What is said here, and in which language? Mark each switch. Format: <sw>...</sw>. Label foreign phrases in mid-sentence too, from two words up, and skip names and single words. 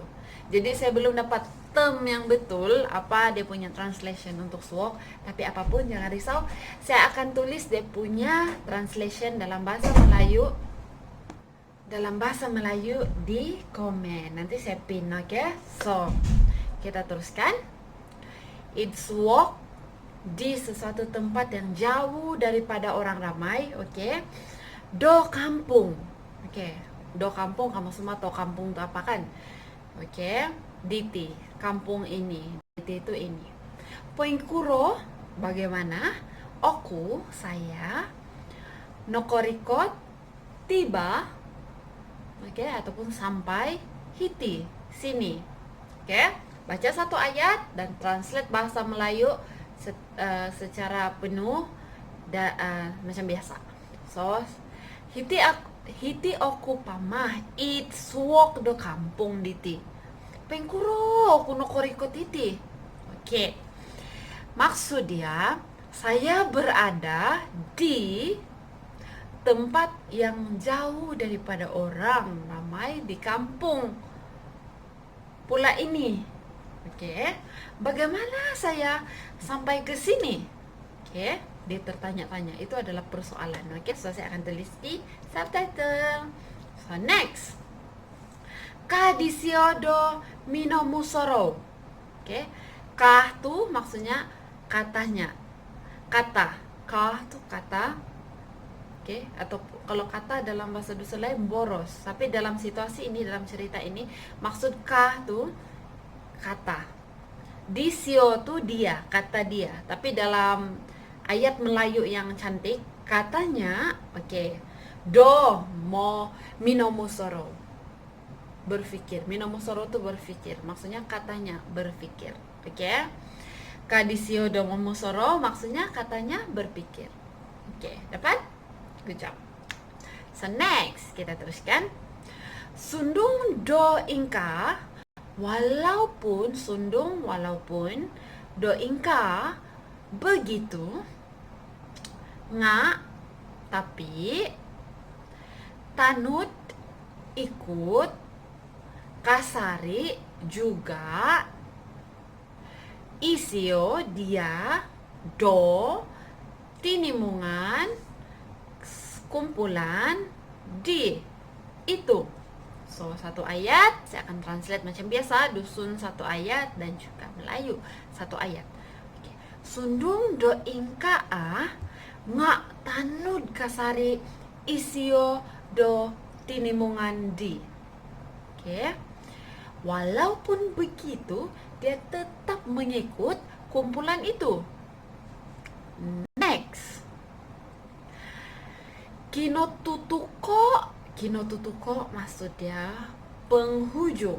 <ms>Jadi saya belum dapat term yang betul apa dia punya translation untuk suok, tapi apapun jangan risau, saya akan tulis dia punya translation dalam bahasa Melayu di komen. Nanti saya pin, oke? So, kita teruskan.</ms> <en>It's walk</en> <ms>di sesuatu tempat yang jauh daripada orang ramai, oke?</ms> <dtp>Do kampung. Oke. Do kampung,</dtp> <ms>kamu semua tahu kampung itu apa kan? Oke. Diti, kampung ini. Diti itu ini. Poingkuro, bagaimana? Oku, saya. Nokorikot, tiba. Oke, ataupun sampai. Hiti, sini. Oke, baca satu ayat dan translate bahasa Melayu secara penuh macam biasa.</ms> <dtp>So, hiti oku pamah it suok do kampung diti. Pengkuro kuno koriko titi.</dtp> <ms>Oke. Maksud dia, saya berada di tempat yang jauh daripada orang ramai di kampung pula ini. Oke. Bagaimana saya sampai ke sini? Oke, dia tertanya-tanya. Itu adalah persoalan. Oke, so saya akan tulis di subtitle.</ms> <en>So next.</en> <dtp>Ka disiodo minomusoro.</dtp> <ms>Oke. Ka tuh maksudnya katanya. Kata. Ka tuh kata. Oke, atau kalau kata dalam bahasa dusun lain boros. Tapi dalam situasi ini, dalam cerita ini, maksud ka tuh kata. Disio tuh dia, kata dia. Tapi dalam ayat Melayu yang cantik, katanya, oke,</ms> <dtp>do mo minomusoro,</dtp> <ms>berpikir. Minomusoro tuh berpikir. Maksudnya katanya berpikir. Oke.</ms> <dtp>Kadisio do momusoro</dtp> <ms>maksudnya katanya berpikir. Oke, dapat?</ms> <en>Good job. So next,</en> <ms>kita teruskan.</ms> <dtp>Sundung do ingka, walaupun do ingka begitu, nga tapi tanud ikut, kasari juga, isio dia, do tinimungan kumpulan di itu.</dtp> <ms>So satu ayat saya akan translate macam biasa, dusun satu ayat dan juga Melayu satu ayat. Okay.</ms> <dtp>Sundung do ingka nga tanud kasari isio do tinimungan di.</dtp> <ms>Oke. Okay. Walaupun begitu dia tetap mengikut kumpulan itu. Next. Kinotutuko maksudnya penghujung.</ms>